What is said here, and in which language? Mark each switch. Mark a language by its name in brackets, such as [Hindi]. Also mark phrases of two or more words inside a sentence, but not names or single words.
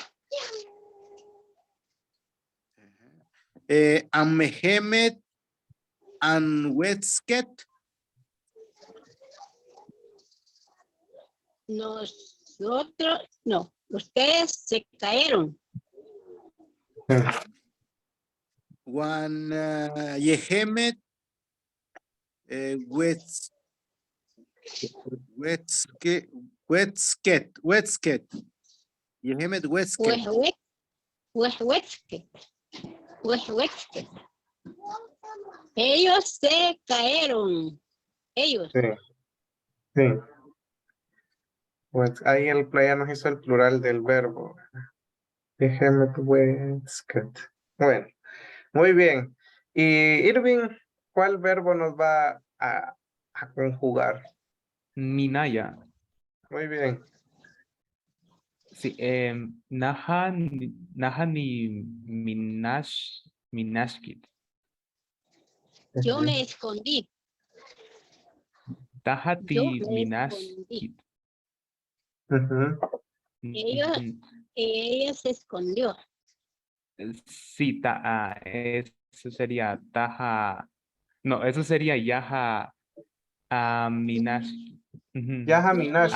[Pipil] Amehemet, anwetsket. [Spanish] Nosotros, no, ustedes se cayeron. [Pipil] Wan yehemet, wetsket. Yehemet wetsket. Huehuetzque. Huehuetzque. [Spanish] Ellos se cayeron. Ellos. Sí, sí. Pues ahí el player nos hizo el plural del verbo. Déjeme tu wetsket. Bueno, muy bien. Y Irving, ¿cuál verbo nos va a conjugar? Minaya. Muy bien. Sí, [Pipil] Nahani Minashkit. [Spanish] Yo me escondí. Tahati Yo me escondí. Minashkit. Ujú. Ella se escondió. Sí, eso sería Taha. No, eso sería [Pipil] Yaha Minashkit. [Spanish] Ujú. [Pipil] Yaha Minash.